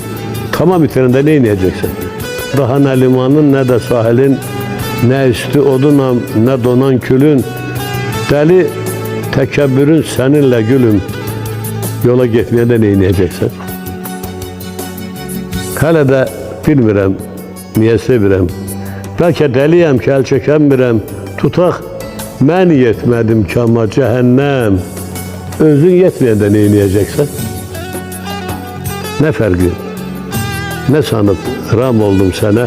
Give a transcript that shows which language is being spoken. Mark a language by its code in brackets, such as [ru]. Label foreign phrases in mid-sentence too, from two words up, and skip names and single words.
[tr] Tamam bitirende ne ineceksin? Daha ne limanın ne de sahilin, ne üstü odunam ne donan külün. Deli tekebbürün seninle gülüm. Yola gitmeye de ne ineceksin? [az] Hele de bilmirəm, niye sevirəm. Belki deliyəm ki, el çəkəmirəm. Tutaq, mən yetmədim ki ama cəhənnəm. Özün yetməyəndə ne inəyəcəksən? Ne fərqi? Ne sanıp ram oldum sənə?